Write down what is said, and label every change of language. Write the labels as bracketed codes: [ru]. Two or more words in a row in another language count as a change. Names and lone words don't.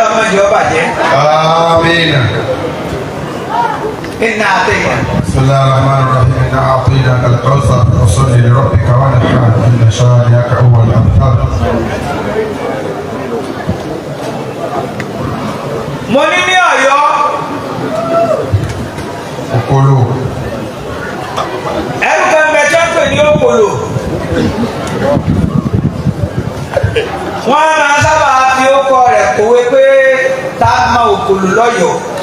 [yo] jẹ́ ọba jẹ́. [ar] آمين. [yo] iná àtẹ̀yìn. [ar] بسم الله الرحمن الرحيم إنا أعطيناك الكوثر فصل لربك وانحر إن شانئك هو الأبتر. [yo] mo ní ní Ọ̀yọ́. Okolo. ẹrú kan bẹ tí wọ́n pè ní Okolo. wọ́n máa sábà fi ókọ rẹ̀ kòwé pé tá a máa Okolo lọ́yọ̀ọ́.